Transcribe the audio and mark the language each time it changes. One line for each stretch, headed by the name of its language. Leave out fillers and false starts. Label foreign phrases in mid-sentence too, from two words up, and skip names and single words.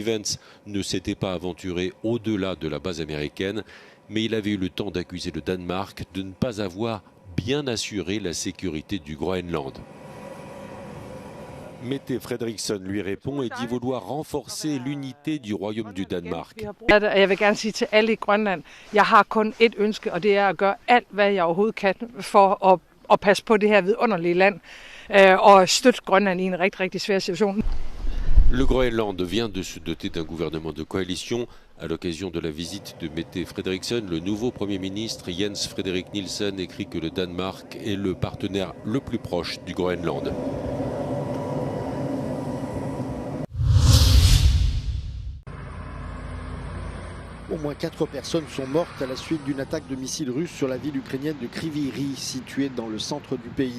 French: Vance ne s'était pas aventuré au-delà de la base américaine, mais il avait eu le temps d'accuser le Danemark de ne pas avoir bien assuré la sécurité du Groenland. Mette Frederiksen lui répond et dit vouloir renforcer l'unité du royaume du Danemark.
Danish: Jeg vil gerne sige til alle i Grønland, jeg har kun ét ønske, og det er at gøre alt, hvad jeg overhovedet kan for at passe på det her vidunderlige land og støtte Grønland i en rigtig, rigtig svær situation.
French: Le Groenland vient de se doter d'un gouvernement de coalition. À l'occasion de la visite de Mette Frederiksen, le nouveau Premier ministre Jens Frederik Nielsen écrit que le Danemark est le partenaire le plus proche du Groenland. Au moins 4 personnes sont mortes à la suite d'une attaque de missiles russes sur la ville ukrainienne de Kryvyi Rih, située dans le centre du pays.